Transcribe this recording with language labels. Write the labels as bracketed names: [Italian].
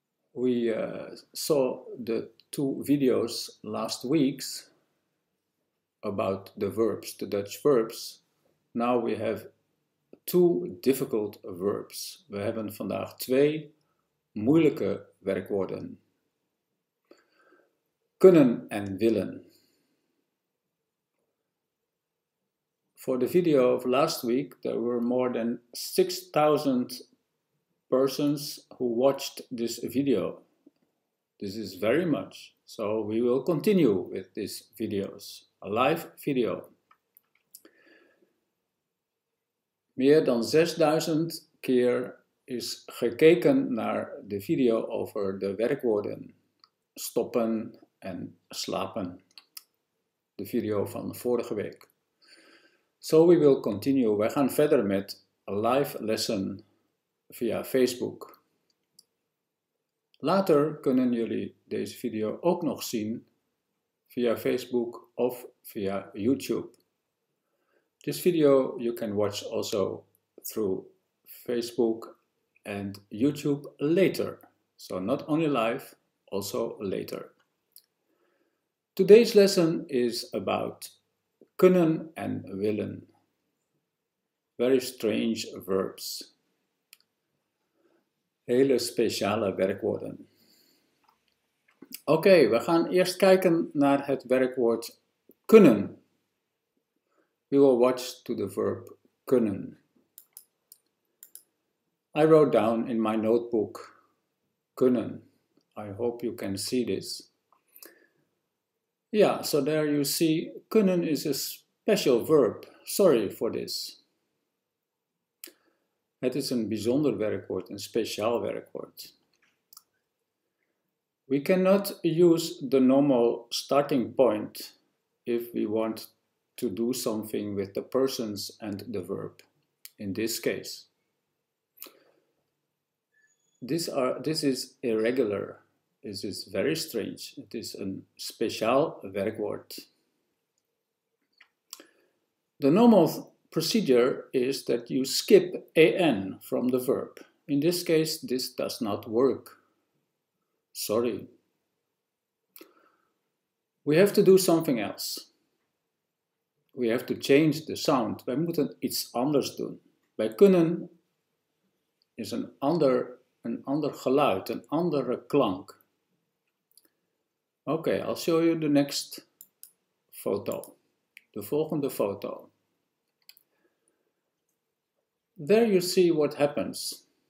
[English] We saw the 2 videos last weeks about the verbs, the Dutch verbs. Now we have 2 difficult verbs. [Dutch] We hebben vandaag 2 moeilijke werkwoorden. Kunnen en willen. [English] For the video of last week, there were more than 6,000 persons who watched this video. This is very much. So we will continue with these videos. A live video. [Dutch] Meer dan 6.000 keer is gekeken naar de video over de werkwoorden stoppen en slapen. De video van vorige week. [English] So we will continue. [Dutch] Wij gaan verder met [English] a live lesson [Dutch] via Facebook. Later kunnen jullie deze video ook nog zien via Facebook of via YouTube. [English] This video you can watch also through Facebook and YouTube later. So not only live, also later. Today's lesson is about kunnen en willen. Very strange verbs. [Dutch] Hele speciale werkwoorden. Oké, we gaan eerst kijken naar het werkwoord kunnen. [English] We will watch to the verb kunnen. I wrote down in my notebook kunnen. I hope you can see this. Yeah, so there you see kunnen is a special verb. Sorry for this. [Dutch] Het is een bijzonder werkwoord, een speciaal werkwoord. [English] We cannot use the normal starting point if we want to do something with the persons and the verb. In this case. This is irregular. This is very strange. [Dutch] Het is een speciaal werkwoord. [English] The normal procedure is that you skip an from the verb. In this case, this does not work. Sorry. We have to do something else. We have to change the sound. [Dutch] Wij moeten iets anders doen. Wij kunnen is een ander geluid, een andere klank. [English] Okay, I'll show you the next photo. [Dutch] De volgende foto. [English] There you see what happens.